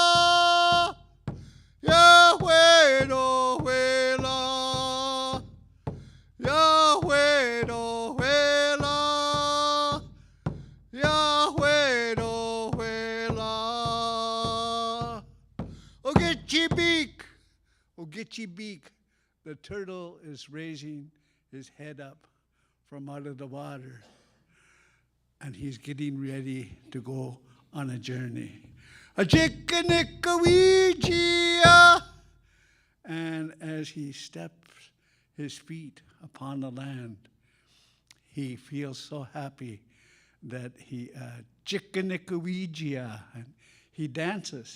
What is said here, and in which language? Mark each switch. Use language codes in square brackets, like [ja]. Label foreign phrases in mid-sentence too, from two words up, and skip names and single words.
[en] Yahweh Yahweh la. Yahweh Yahweh la. Yahweh Yahweh la. Ogechibik. Ogechibik. The turtle is raising his head up from out of the water, and he's getting ready to go on a journey. A Jikanikawiji. And as he steps his feet upon the land, he feels so happy that he Jikanikawiji, and he dances.